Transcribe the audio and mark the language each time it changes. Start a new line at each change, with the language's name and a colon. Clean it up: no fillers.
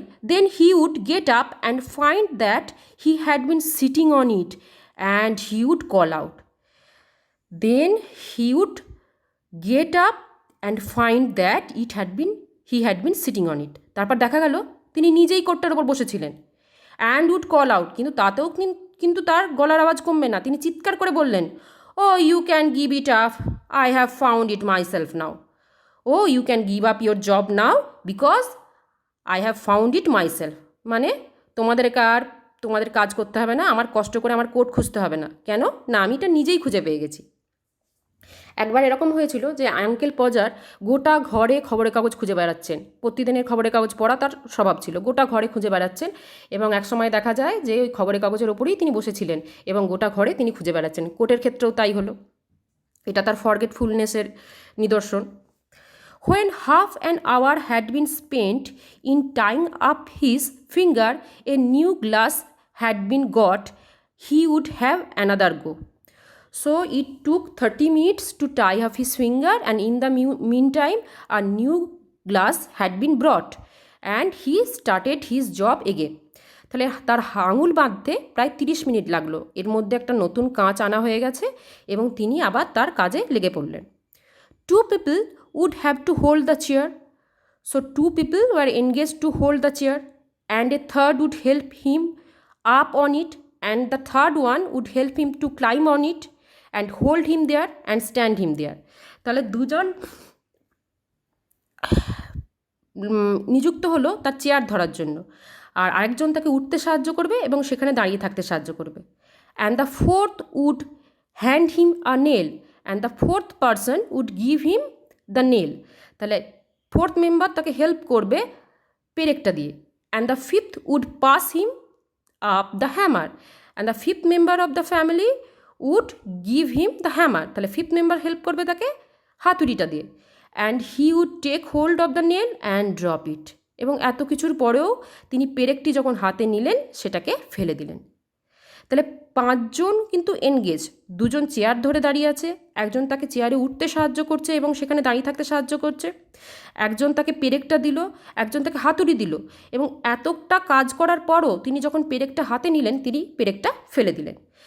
English: Then he would get up and find that he had been sitting on it and he would call out. Then he would get up and find that he had been sitting on it.
Bangla: তারপর দেখা গেল তিনি নিজেই কোটটার উপর বসেছিলেন।
English: and would call out,
Bangla: কিন্তু তাতেও কিন্তু তার গলার আওয়াজ কমবে না, তিনি চিৎকার করে বললেন,
English: Oh you can give it up, I have found it myself now. Oh you can give up your job now because I have found it myself.
Bangla: মানে তোমাদের কাজ করতে হবে না, আমার কষ্ট করে আমার কোট খুঁজতে হবে না। কেন? না আমি এটা নিজেই খুঁজে পেয়ে গেছি। একবার এরকম হয়েছিল যে আঙ্কেল পজার গোটা ঘরে খবরের কাগজ খুঁজে বেড়াচ্ছেন, প্রতিদিনের খবরের কাগজ পড়া তার স্বভাব ছিল, গোটা ঘরে খুঁজে বেড়াচ্ছেন এবং একসময় দেখা যায় যে ওই খবরের কাগজের ওপরেই তিনি বসেছিলেন এবং গোটা ঘরে তিনি খুঁজে বেড়াচ্ছেন। কোটের ক্ষেত্রেও তাই হলো, এটা তার ফরগেটফুলনেসের নিদর্শন।
English: When half an hour had been spent in tying up his finger, a new glass had been got, he would have another go. So it took 30 minutes to tie up his finger, and in the meantime a new glass had been brought and he started his job again.
Bangla: তাহলে তার আঙুল বাঁধতে প্রায় 30 minute লাগলো, এর মধ্যে একটা নতুন কাঁচ আনা হয়ে গেছে এবং তিনি আবার তার কাজে লেগে পড়লেন।
English: 2 people would have to hold the chair. So 2 people were engaged to hold the chair and a third would help him up on it, and the third one would help him to climb on it and hold him there and stand him there.
Bangla: তাহলে দুজন নিযুক্ত হলো তার chair ধরার জন্য, আর আরেকজন তাকে উঠতে সাহায্য করবে এবং সেখানে দাঁড়িয়ে থাকতে সাহায্য করবে।
English: and the fourth would hand him a nail and the fourth person would give him the nail.
Bangla: তাহলে ফোর্থ মেম্বার তাকে হেল্প করবে পেরেকটা দিয়ে,
English: and the fifth would pass him up the hammer and the fifth member of the family would give him the hammer.
Bangla: তাহলে fifth member help করবে তাকে হাতুড়িটা দিয়ে,
English: and he would take hold of the nail and drop it.
Bangla: এবং এত কিছুর পরেও তিনি পেরেকটি যখন হাতে নিলেন সেটাকে ফেলে দিলেন। তাহলে 5 জন কিন্তু এনগেজ, 2 জন চেয়ার ধরে দাঁড়িয়ে আছে, একজন তাকে চেয়ারে উঠতে সাহায্য করছে এবং সেখানে দাঁড়িয়ে থাকতে সাহায্য করছে, একজন তাকে পেরেকটা দিল, একজন তাকে হাতুড়ি দিল, এবং এতটা কাজ করার পরও তিনি যখন পেরেকটা হাতে নিলেন তিনি পেরেকটা ফেলে দিলেন।